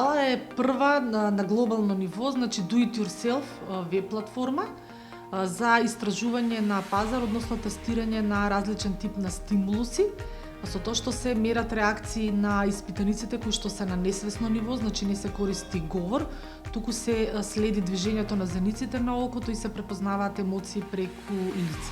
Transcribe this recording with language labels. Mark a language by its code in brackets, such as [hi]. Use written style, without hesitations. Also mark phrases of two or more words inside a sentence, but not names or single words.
[mk] е прва на глобално ниво, значи [en] do it yourself [mk] веб платформа за истражување на пазар, односно тестирање на различен тип на стимулуси, со тоа што се мерат реакции на испитаниците кои што се на несвесно ниво, значи не се користи говор, туку се следи движењето на зениците на окото и се препознаваат емоции преку лице.